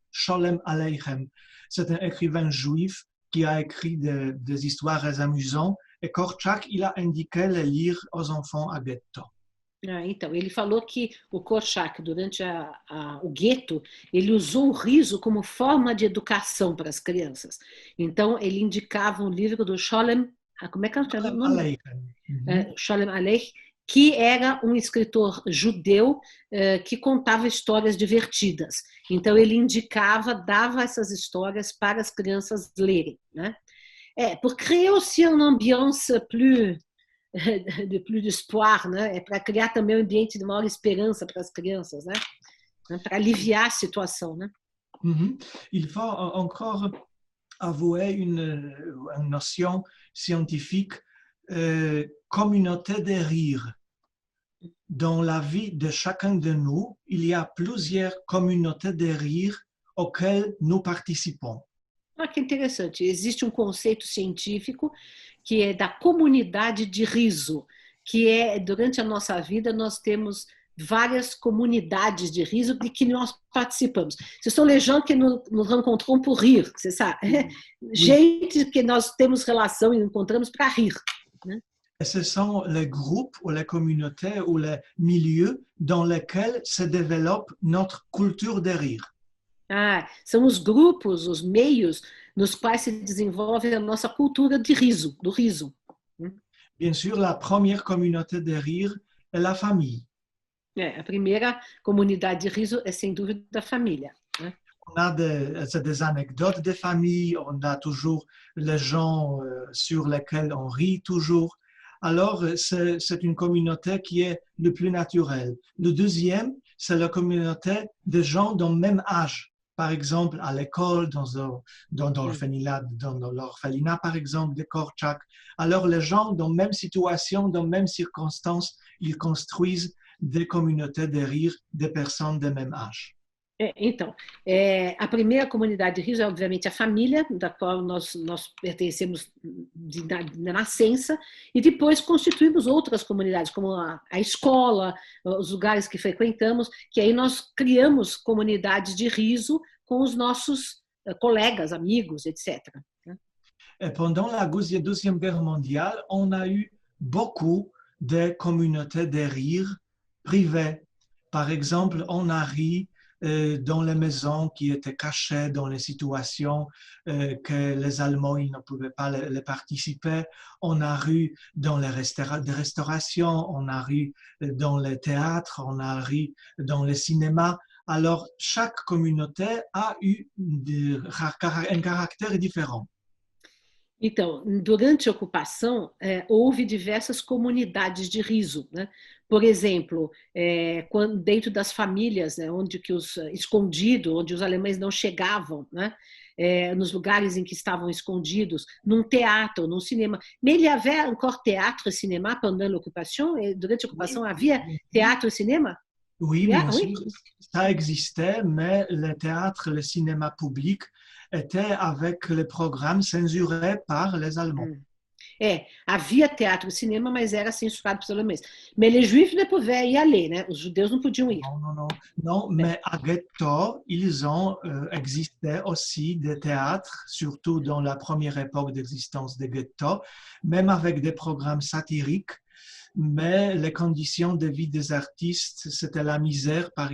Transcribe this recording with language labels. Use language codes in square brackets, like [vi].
[fr] Sholem Aleichem. C'est un écrivain juif qui a écrit des histoires amusantes et Korczak, il a indiqué les lire aux enfants à ghetto. [pt] Então, ele falou que o Korczak, durante o gueto, ele usou o riso como forma de educação para as crianças. Então, ele indicava um livro do Sholem, como é que é o nome? Sholem Aleichem, que era um escritor judeu que contava histórias divertidas. Então, ele indicava, dava essas histórias para as crianças lerem, né? [fr] Pour créer aussi une ambiance plus d'espoir, né? [pt] Para criar também um ambiente de maior esperança para as crianças, né? Para aliviar a situação, né? [fr] Il faut encore avouer une notion scientifique, communauté de rire. Dans la vie de chacun de nous, il y a plusieurs communautés de rire auxquelles nous participons. [pt] Que interessante. Existe um conceito científico que é da comunidade de riso, que durante a nossa vida nós temos várias comunidades de riso de que nós participamos. [fr] Ce sont les gens que nous rencontrons pour rire, c'est ça? [pt] Gente que nós temos relação e encontramos para rir, né? [fr] Et ce sont les groupes ou les communautés ou les milieux dans lesquels se développe notre culture de rire. [pt] São os grupos, os meios nos quais se desenvolve a nossa cultura de riso, do riso. [fr] Bien sûr, la première communauté de rire est la famille. [pt] A primeira comunidade de riso é, sem dúvida, a família, né? [fr] On a des anecdotes de famille, on a toujours les gens sur lesquels on rit toujours. Alors, c'est une communauté qui est le plus naturelle. Le deuxième, c'est la communauté de gens d'un même âge. Par exemple, à l'école, dans l'orphelinat, par exemple, de Korczak. Alors, les gens dans la même situation, dans les mêmes circonstances, ils construisent des communautés de rire des personnes de même âge. [pt] Então, a primeira comunidade de riso é, obviamente, a família, da qual nós pertencemos na nascença, e depois constituímos outras comunidades, como a escola, os lugares que frequentamos, que aí nós criamos comunidades de riso com os nossos colegas, amigos, etc. [fr] Et pendant la Deuxième Guerre mondiale, on a eu beaucoup de communautés de rire privées. Par exemple, on a ri dans les maisons qui étaient cachées, dans les situations que les Allemands ils ne pouvaient pas les participer. On a ri dans les restaurations, on a ri dans les théâtres, on a ri dans les cinémas. Alors, chaque communauté a eu un caractère différent. [pt] Então, durante a ocupação, houve diversas comunidades de riso, né? Por exemplo, dentro das famílias, né, onde que escondido, onde os alemães não chegavam, né? Nos lugares em que estavam escondidos, num teatro, num cinema. [fr] Mais il y avait encore théâtre et cinéma pendant l'occupation? [pt] Durante a ocupação havia teatro e cinema? [fr] Oui, bien sûr, ça existait, mais le théâtre, le cinéma public était avec les programmes censurés par les Allemands. [pt] Havia teatro e cinema, mas era censurado pelos alemães. [fr] Mais les juifs ne pouvaient y aller, né? [pt] Os judeus não podiam ir. [fr] Non, mais à Ghetto, ils ont existé aussi des théâtres, surtout dans la première époque d'existence des ghettos, même avec des programmes satiriques. Mais les conditions de vie des artistes, c'était la misère.